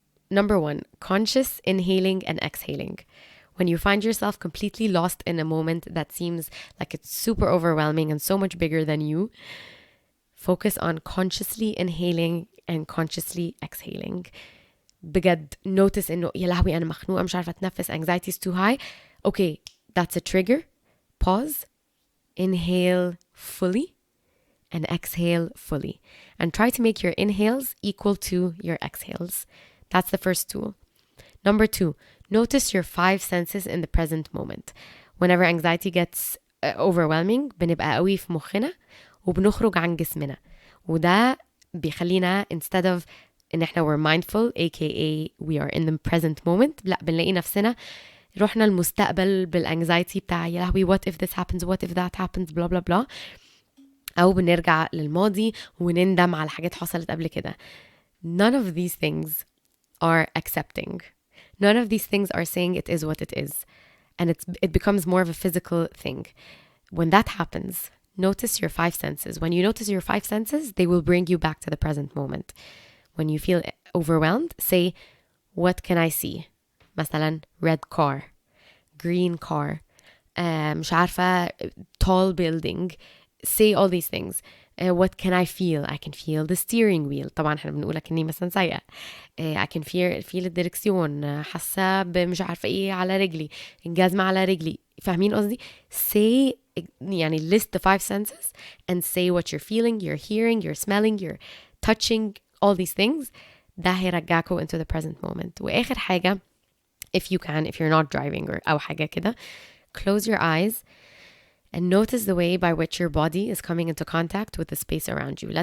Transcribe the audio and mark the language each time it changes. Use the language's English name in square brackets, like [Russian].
[English] Number 1, conscious inhaling and exhaling. When you find yourself completely lost in a moment that seems like it's super overwhelming and so much bigger than you, focus on consciously inhaling and consciously exhaling. [Arabic] بجد [English] notice [Arabic] إنه يا لهوي أنا مخنوقة مش عارفة أتنفس, [English] anxiety is too high. Okay, that's a trigger. Pause, inhale fully and exhale fully. And try to make your inhales equal to your exhales. That's the first tool. Number 2, notice your 5 senses in the present moment. Whenever anxiety gets overwhelming [Arabic] بنبقى قوي في مخنا وبنخرج عن جسمنا, وده بيخلينا [English] instead of [Arabic] إن إحنا [English] we're mindful aka we are in the present moment, [Arabic] لا بنلاقي نفسنا رحنا المستقبل بالانكزايتي بتاع يا لهوي [English] what if this happens, what if that happens, blah blah [Arabic] blah, أو بنرجع للماضي ونندم على حاجات حصلت قبل كده. [English] None of these things are accepting. None of these things are saying it is what it is. And it becomes more of a physical thing. When that happens, notice your 5 senses. When you notice your 5 senses, they will bring you back to the present moment. When you feel overwhelmed, say, what can I see? [Arabic] مثلا [English] red car, green car, [Arabic] مش عارفة, [English] tall building. Say all these things. What can I feel? I can feel the steering wheel. [Arabic] طبعا احنا بنقولها كني مثلا سايقة. [English] I can feel [Arabic] الدركسيون, حاسة مش عارفة ايه على رجلي, الجزمة على رجلي. فاهمين قصدي؟ [English] Say, [Arabic] يعني [English] list the 5 senses and say what you're feeling, you're hearing, you're smelling, you're touching, all these things. [Arabic] ده هيرجعكوا [English] into the present moment. [Arabic] وآخر حاجة, [English] if you can, if you're not driving or [Arabic] أو حاجة كده, [English] close your eyes and notice the way by which your body is coming into contact with the space around you.